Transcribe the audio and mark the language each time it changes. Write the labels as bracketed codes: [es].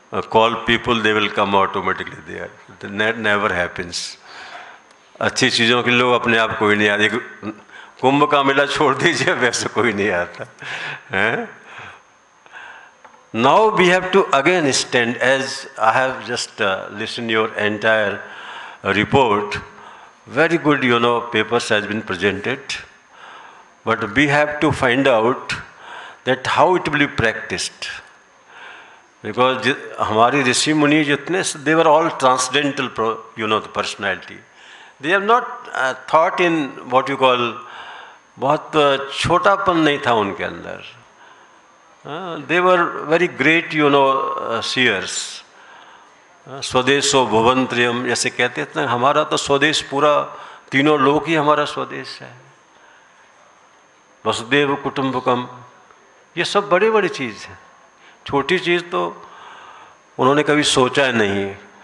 [en] call people, they will come automatically there. That never happens. [hi] अच्छी चीज़ों के लोग अपने आप कोई नहीं आते। कुंभ का मेला छोड़ दीजिए, वैसे कोई नहीं आता हैं। [en] Now we have to again stand, as I have just listened your entire report. Very good, papers has been presented, but we have to find out that how it will be practiced. Because [hi] हमारी ऋषि मुनि जितने, [en] they were all transcendental, the personality. They have not thought in what you call, [hi] बहुत छोटापन नहीं था उनके अंदर. [en] They were very great, seers. [sa] स्वदेशो भुवनत्रयम [hi] जैसे कहते थे, हमारा तो स्वदेश पूरा, तीनों लोक ही हमारा स्वदेश है. वसुदेव कुटुंबकम, ये सब बड़ी बड़ी चीज़ है. छोटी चीज़ तो उन्होंने कभी सोचा नहीं.